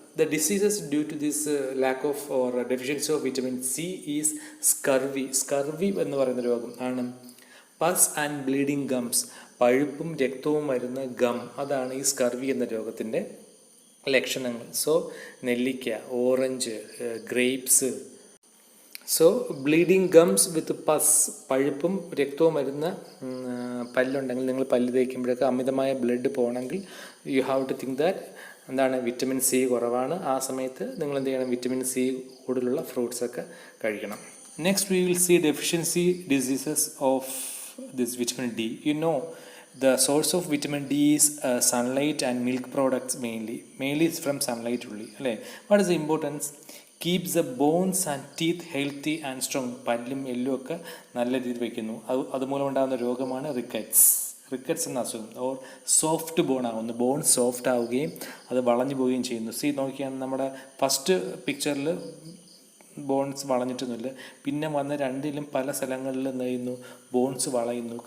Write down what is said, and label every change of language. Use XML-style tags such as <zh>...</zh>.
<en>The diseases due to this lack of or deficiency of vitamin C is scurvy.</en> <ml>Scurvy എന്ന് പറയുന്ന രോഗം ആണ്.</ml> <en>Pus and bleeding gums,</en> <ml>പഴുപ്പും രക്തവും വരുന്ന gum, അതാണ് ഈ സ്കർവി എന്ന രോഗത്തിൻ്റെ ലക്ഷണങ്ങൾ. സോ നെല്ലിക്ക, orange, grapes.</ml> <en>so bleeding gums with pus,</en> <ml>പഴുപ്പും രക്തവും വരുന്ന പല്ലുണ്ടെങ്കിൽ, നിങ്ങൾ പല്ല് തേക്കുമ്പോഴൊക്കെ അമിതമായ ബ്ലഡ് പോകണമെങ്കിൽ</ml> <en>you have to think that</en> <ml>എന്താണ്, വിറ്റമിൻ സി കുറവാണ്. ആ സമയത്ത് നിങ്ങൾ എന്ത് ചെയ്യണം, വിറ്റമിൻ സി കൂടുതലുള്ള ഫ്രൂട്ട്സൊക്കെ കഴിക്കണം.</ml> <en>Next we will see deficiency diseases of this vitamin D. You know the source of vitamin D is sunlight and milk products mainly is from sunlight only, അല്ലേ? What is the importance? Keeps the bones and teeth healthy and strong.</en> <ml>പല്ലും എല്ലും ഒക്കെ നല്ല രീതിയിൽ വയ്ക്കുന്നു. അതുമൂലം ഉണ്ടാകുന്ന രോഗമാണ് റിക്കറ്റ്സ് എന്ന അസുഖം. ഓർ സോഫ്റ്റ് ബോൺ ആകുന്നു, ബോൺ സോഫ്റ്റ് ആവുകയും അത് വളഞ്ഞു പോവുകയും ചെയ്യുന്നു. നോക്കിയാൽ നമ്മുടെ ഫസ്റ്റ് പിക്ചറിൽ ബോൺസ് വളഞ്ഞിട്ടൊന്നുമില്ല, പിന്നെ വന്ന രണ്ടിലും പല സ്ഥലങ്ങളിൽ എന്ത് ചെയ്യുന്നു, ബോൺസ് വളയുന്നു.</ml>